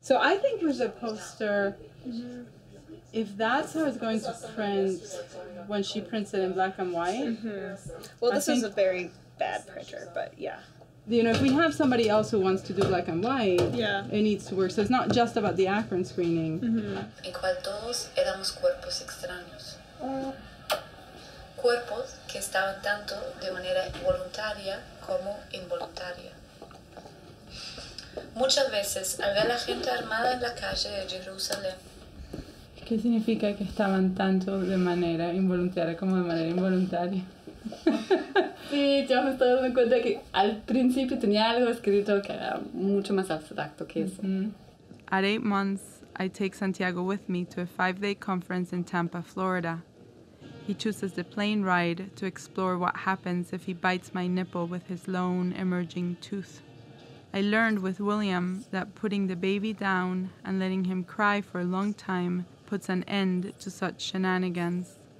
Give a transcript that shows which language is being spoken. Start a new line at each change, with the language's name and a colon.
English: So I think with the poster, if that's how it's going to print when she prints it in black and white. Well, this is a very bad printer, but yeah. You know, if we have somebody else who wants to do black and white, it needs to work. So it's not just about the Akron screening.
Spanish: En cual todos éramos cuerpos extraños. Cuerpos que estaban tanto de manera voluntaria como involuntaria. Muchas veces, al ver a la gente armada en la calle de Jerusalén, ¿Qué significa que estaban tanto de manera involuntaria como de manera involuntaria? Sí, yo me estoy dando cuenta que al principio tenía algo escrito que era mucho más abstracto que eso.
English: At 8 months, I take Santiago with me to a 5-day conference in Tampa, Florida. He chooses the plane ride to explore what happens if he bites my nipple with his lone emerging tooth. I learned with William that putting the baby down and letting him cry for a long time puts an end to such shenanigans.